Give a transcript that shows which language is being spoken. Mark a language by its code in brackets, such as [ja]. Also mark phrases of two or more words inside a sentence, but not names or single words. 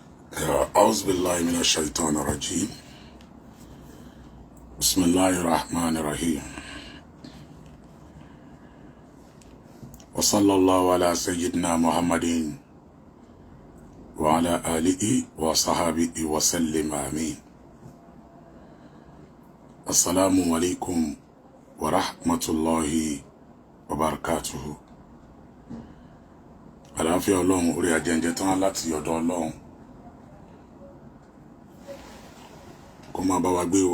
[ar] أعوذ بالله من الشيطان الرجيم بسم الله الرحمن الرحيم وصلى الله على سيدنا محمد وعلى آله وصحبه وسلم آمين. السلام عليكم ورحمة الله وبركاته. [yo] àlàáfíà Ọlọ́run orí ajẹ́njẹ́ tán láti ọ̀dọ̀ Ọlọ́run kó máa bá wa gbé o.